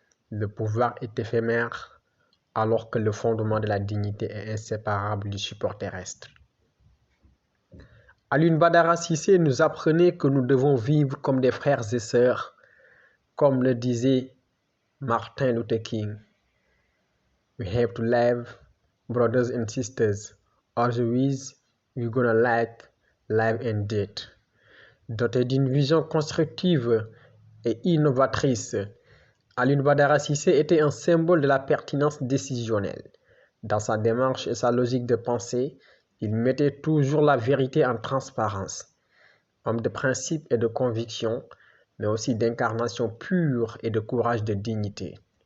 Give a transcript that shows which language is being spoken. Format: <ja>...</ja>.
<fr>Le pouvoir est éphémère, alors que le fondement de la dignité est inséparable du support terrestre. Alioune Badara Cissé nous apprenait que nous devons vivre comme des frères et sœurs, comme le disait Martin Luther King.</fr> <en>We have to live brothers and sisters, otherwise we're gonna lack life and death.</en> <fr>Doté d'une vision constructive et innovatrice, Alioune Badara Cissé était un symbole de la pertinence décisionnelle. Dans sa démarche et sa logique de pensée, il mettait toujours la vérité en transparence. Homme de principe et de conviction, mais aussi d'incarnation pure et de courage de dignité.</fr>